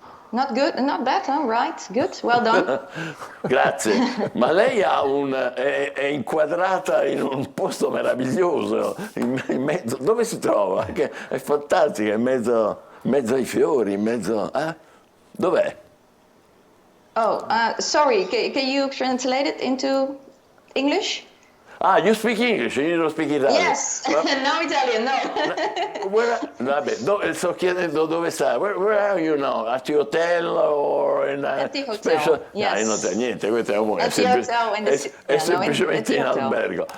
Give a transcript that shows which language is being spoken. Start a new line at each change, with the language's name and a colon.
English: Not good, not bad, huh? Right, good, well done.
Italian: Grazie, ma lei è inquadrata in un posto meraviglioso, in mezzo, dove si trova? Che è fantastica, in mezzo ai fiori, in mezzo... Dov'è?
English: Oh, sorry, can you translate it into English? Ah, you speak English, you don't speak Italian. Yes, no Italian, no.
Italian: Vabbè, sto chiedendo dove stai.
English: Where are you now? At the hotel or in a At the hotel, special... yes.
Italian: No, in hotel, niente, questo è un...
English: At the hotel in the
Italian: è semplicemente in albergo.